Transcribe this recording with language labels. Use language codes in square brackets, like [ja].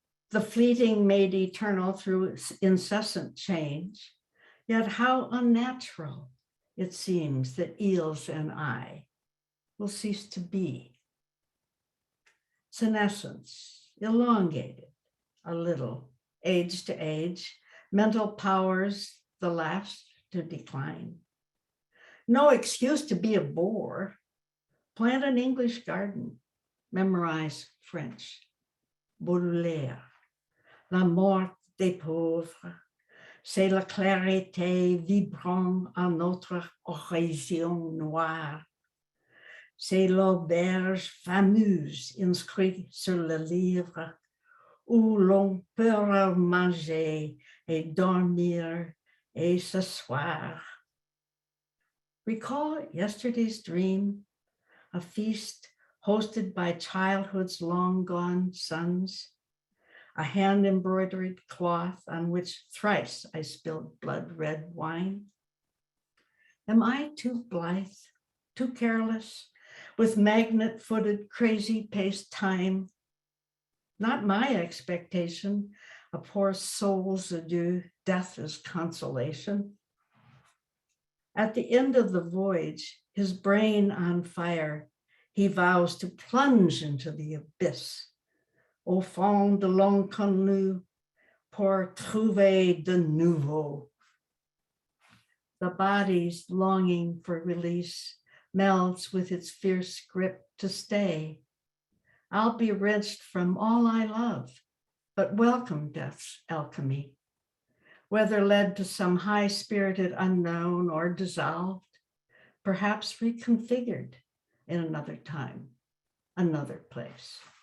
[en] The fleeting made eternal through incessant change, yet how unnatural it seems that eels and I will cease to be. Senescence, elongated a little, age to age, mental powers the last to decline. No excuse to be a bore. Plant an English garden, memorize French, Baudelaire, [fr] la mort des pauvres, c'est la clarté vibrant à notre horizon noir. C'est l'auberge fameuse inscrite sur le livre où l'on peut manger et dormir et s'asseoir. [en] Recall yesterday's dream, a feast hosted by childhood's long gone sons, a hand-embroidered cloth on which thrice I spilled blood-red wine. Am I too blithe, too careless, with magnet-footed, crazy-paced time? Not my expectation, a poor soul's adieu, death is consolation. At the end of the voyage, his brain on fire, he vows to plunge into the abyss. [fr] Au fond de l'inconnu, pour trouver de nouveau. [en] The body's longing for release melds with its fierce grip to stay. I'll be wrenched from all I love, but welcome death's alchemy. Whether led to some high-spirited unknown or dissolved, perhaps reconfigured in another time, another place.